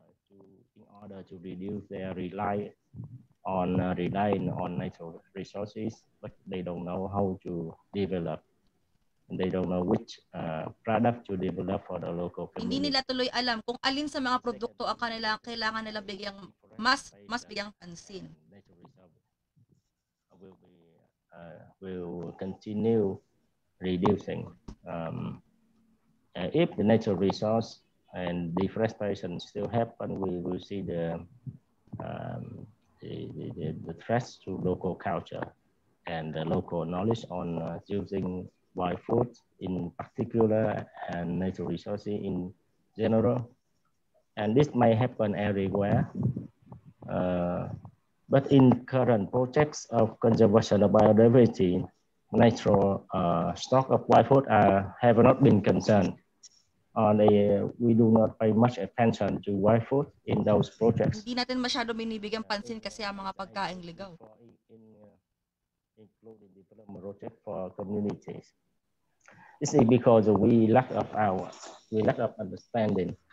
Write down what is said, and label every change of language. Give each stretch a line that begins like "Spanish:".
English: In order to reduce their relying on natural resources, but they don't know how to develop They don't know which product to develop for the local
Filipino: Hindi
English: community.
Filipino: nila tuloy alam kung alin sa mga produkto ang kailangan nila bigyang mas bigyang pansin.
English: Will continue reducing. If the natural resource and deforestation still happen, we will see the threats to local culture and the local knowledge on using wild food in particular and natural resources in general. And this may happen everywhere. But in current projects of conservation of biodiversity, natural stock of wild food have not been concerned. We do not pay much attention to wild food in those projects.
Filipino: Hindi natin masyado binibigyang pansin kasi ang mga pagkaing ligaw.
English: Including development project for communities. This is because we lack of understanding.